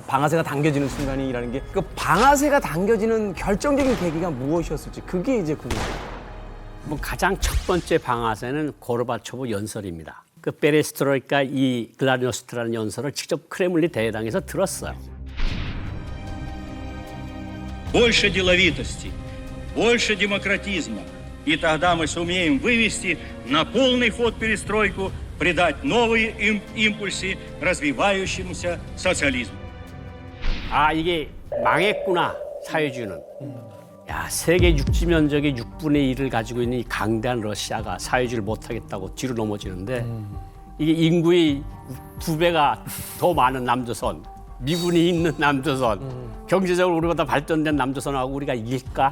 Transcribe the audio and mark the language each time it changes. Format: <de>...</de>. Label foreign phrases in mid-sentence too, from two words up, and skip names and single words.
<ko>방아쇠가 당겨지는 순간이라는 게 그 방아쇠가 당겨지는 결정적인 계기가 무엇이었을지 그게 이제 궁금해요. 뭐 가장 첫 번째 방아쇠는 고르바초프 연설입니다. 그 페레스트로이카 이 글라노스트라는 연설을 직접 크레물린 대회당에서 들었어요.</ko> <ru>Больше деловитости, больше демократизма. И тогда мы сумеем вывести на полный ход перестройку, придать новые импульсы развивающемуся социализму.</ru> <ko>아, 이게 망했구나, 사회주의는. 야, 세계 육지 면적의 6분의 1을 가지고 있는 이 강대한 러시아가 사회주의를 못하겠다고 뒤로 넘어지는데 이게 인구의 2배가 더 많은 남조선, 미군이 있는 남조선, 경제적으로 우리보다 발전된 남조선하고 우리가 이길까?</ko>